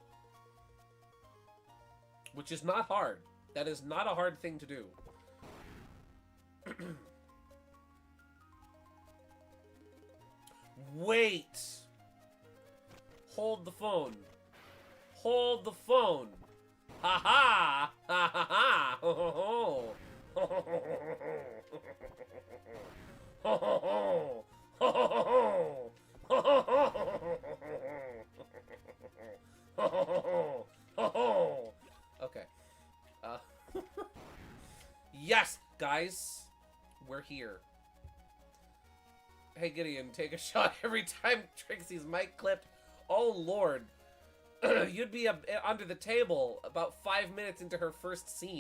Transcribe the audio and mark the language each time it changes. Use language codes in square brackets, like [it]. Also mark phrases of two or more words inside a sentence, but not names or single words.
[en] Which is not hard. That is not a hard thing to do. Wait! Hold the phone. Hold the phone. Ha ha! Ha ha ha! Ho ho ho! Ho ho ho! Ho ho ho! Ho ho ho! Ho ho ho! Ho ho! Okay. Yes, guys, we're here. Hey Gideon, take a shot every time Trixie's mic clipped. Oh Lord, you'd be under the table about 5 minutes into her first scene.